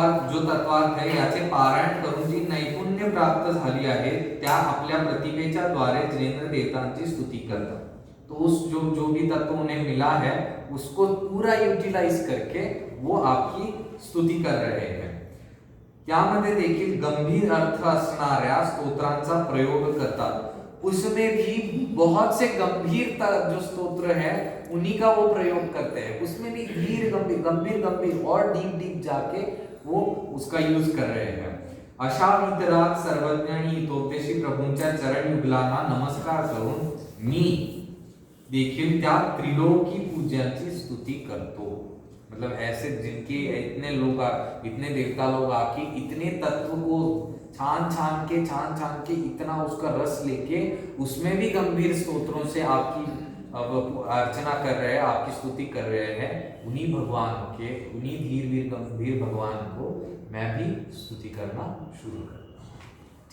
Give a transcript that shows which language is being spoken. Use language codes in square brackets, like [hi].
[mr] जो तत्वार्थ है याचे पारायण करून जी नैपुण्य प्राप्त झाली आहे त्या आपल्या प्रतिमेच्या द्वारे जिनेंद्र देवतांची स्तुती करतात। [hi] तो उस जो भी तत्व उन्हें मिला है उसको पूरा यूटिलाइज करके वो आपकी स्तुती कर रहे हैं। [mr] त्यामध्ये देखील गंभीर अर्थ असणाऱ्या स्तोत्रांचा प्रयोग करतात। [hi] उसमें भी बहुत से गंभीर जो स्तोत्र है उन्हीं का वो प्रयोग करते हैं। उसमें भी गंभीर और डीप जाके वो उसका यूज कर रहे हैं। [mr] अशा वितरात सर्वज्ञ आणि हितोपदेशी प्रभूंच्या चरण युगलांना नमस्कार करून मी देखील त्या त्रिलोकी पूज्यांची स्तुती करतो। [hi] मतलब ऐसे जिनके इतने देवता लोग आके इतने तत्व को छान छान के इतना उसका रस लेके उसमें भी गंभीर स्तोत्रों से आपकी अर्चना कर रहे हैं, आपकी स्तुति कर रहे हैं। उन्हीं भगवान के, उन्हीं धीर गंभीर भगवान को मैं भी स्तुति करना शुरू करता हूँ।